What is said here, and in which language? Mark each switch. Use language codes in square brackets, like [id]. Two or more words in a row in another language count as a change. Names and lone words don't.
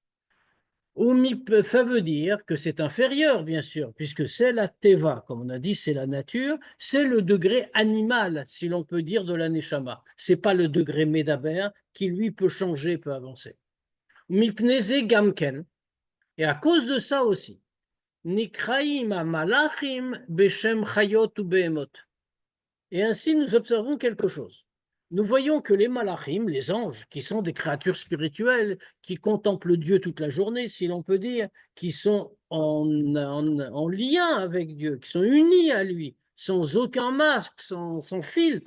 [fr] Ça veut dire que c'est inférieur, bien sûr, puisque c'est la teva, comme on a dit, c'est la nature, c'est le degré animal, si l'on peut dire, de la neshama. C'est pas le degré médaber qui, lui, peut changer, peut avancer. [he] מפני זה גם כן, [fr] et à cause de ça aussi, [he] נקראים מלאכים בשם חיות או בהמות. [fr] Et ainsi, nous observons quelque chose. Nous voyons que les malachim, les anges, qui sont des créatures spirituelles, qui contemplent Dieu toute la journée, si l'on peut dire, qui sont en lien avec Dieu, qui sont unis à lui, sans aucun masque, sans filtre.